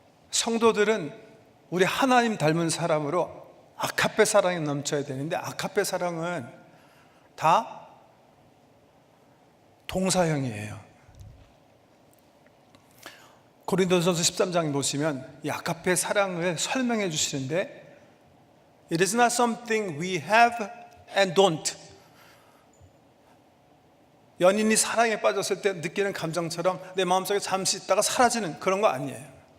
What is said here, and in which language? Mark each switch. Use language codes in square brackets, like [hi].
[ko] 성도들은 우리 하나님 닮은 사람으로 아카페 사랑이 넘쳐야 되는데, 아카페 사랑은 다 동사형이에요. 고린도전서 13장 보시면 이 아카페 사랑을 설명해 주시는데 [en] It is not something we have and don't. [ko] 연인이 사랑에 빠졌을 때 느끼는 감정처럼 내 마음속에 잠시 있다가 사라지는 그런 거 아니에요.